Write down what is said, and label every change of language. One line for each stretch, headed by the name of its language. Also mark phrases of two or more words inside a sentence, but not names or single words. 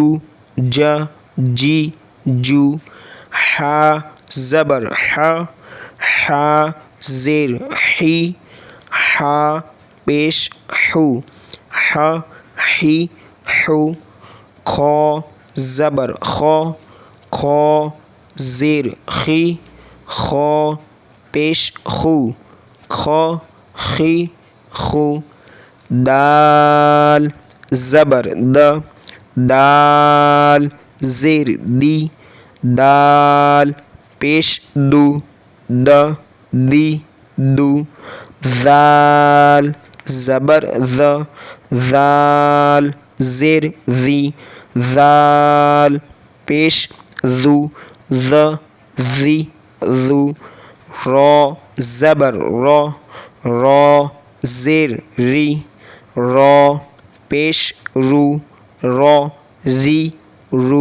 Urdu: جا جی جو، حا زبر حا، حا زیر حی، حا پیش حو، حا حی حو، خا زبر خا، خا زیر خی، خا پیش خو، خا خی خو، دال زبر د، دال زیر دی، دال پیش دو، د دی دو، ذال زبر ذ، ذال زیر ذی، ذال پیش ذو، ذ ذی ذو، را زبر را، را زیر ری، را پیش رو، را ری رو،